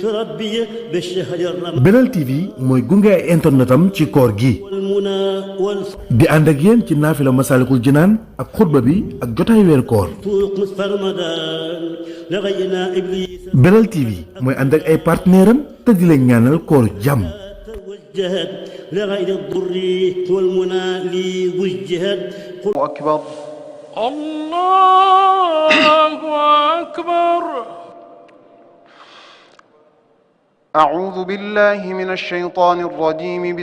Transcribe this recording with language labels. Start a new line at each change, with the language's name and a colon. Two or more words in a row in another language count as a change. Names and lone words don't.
Wolof: Belal TV mooy gunge ay internetam ci koor gi di ànd ak yéen ci naafila Masaalikul Jinaan ak xutba bi ak jotaay weer koor. Belal TV mooy ànd ak ay partenaire am te di leen ñaanal koor jàmm.
Arabic: أكبر الله أكبر. أعوذ بالله من الشيطان الرجيم.